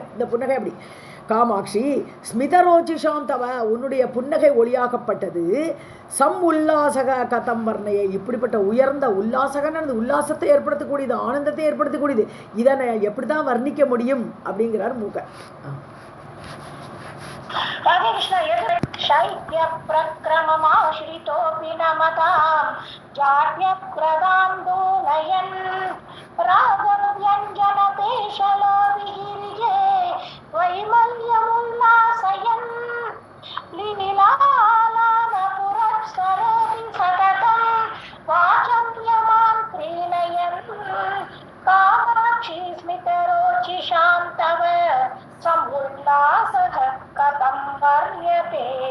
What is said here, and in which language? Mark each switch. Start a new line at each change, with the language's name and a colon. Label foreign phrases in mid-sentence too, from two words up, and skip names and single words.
Tamil: இந்த புன்னகை அப்படி
Sanskrit: कामाक्षी स्मितरोचिषां तव,
Tamil: உன்னுடைய புன்னகை ஒளியாகப்பட்டது.
Sanskrit: सम् उल्लासः कथं वर्ण्यते,
Tamil: இப்படிப்பட்ட உயர்ந்த உல்லாசகன்னு உல்லாசத்தை ஏற்படுத்தக்கூடியது, ஆனந்தத்தை ஏற்படுத்தக்கூடியது. இதை நான் எப்படி தான் வர்ணிக்க முடியும் அப்படிங்கிறார் மூக்க. ராதே கிருஷ்ணா.
Sanskrit: शैत्य प्रक्रममाश्रितोऽपि न मताम् जाड्यप्रदान्दोलयन् रागव्यञ्जनपेशलोभिगिरिजे वैमल्यमुल्लासयन् लीलालानपुरस्सरोति सततं वाचं यमान् प्रीणयन् कामाक्षी स्मितरोचिषां तव समुल्लासः कथं वर्ण्यते।